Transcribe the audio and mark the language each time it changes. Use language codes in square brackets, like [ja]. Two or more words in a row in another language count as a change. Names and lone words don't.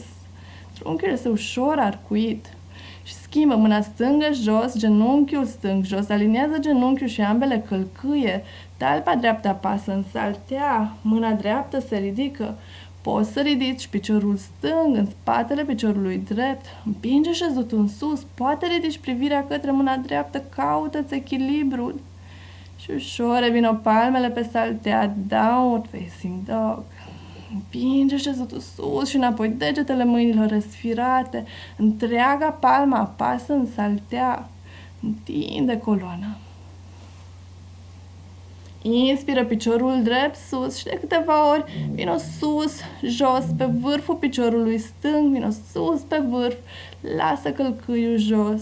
[ro] Trunchiul este ușor arcuit. Și schimbă mâna stângă jos, genunchiul stâng jos, aliniază genunchiul și ambele călcâie, talpa dreaptă apasă în saltea, mâna dreaptă se ridică, poți să ridici piciorul stâng în spatele piciorului drept, împinge șezutul în sus, poate ridici privirea către mâna dreaptă, caută-ți echilibrul și ușor revină palmele pe saltea, [en] downward facing dog. [ro] Împinge șezutul sus și înapoi, degetele mâinilor răsfirate, întreaga palmă apasă în saltea, întinde coloana. Inspiră piciorul drept sus și de câteva ori vină sus, jos, pe vârful piciorului stâng, vină sus pe vârf, lasă călcâiul jos.